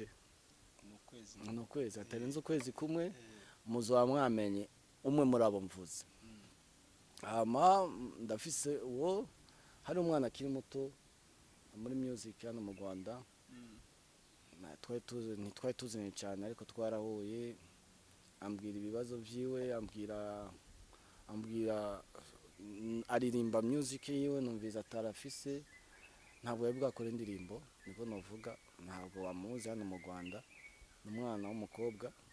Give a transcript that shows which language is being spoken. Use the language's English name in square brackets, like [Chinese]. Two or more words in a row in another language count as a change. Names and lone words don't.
[Rundi] Mu kwezi atarenze ukwezi kumwe muzoba mwamenye umwe muri abo mvuze. Hama ndafise uwo hari umwana akiri muto muri music hano mu Rwanda, ntitwari tuzanye cyane ariko twarahuye, ambwira ibibazo vyiwe, ambwira aririmba music yiwe, numviza atarafise, ntabwo yavuga kora indirimbo, niko novuga, ntabwo wamuzi hano mu Rwanda, n'umwana w'umukobwa.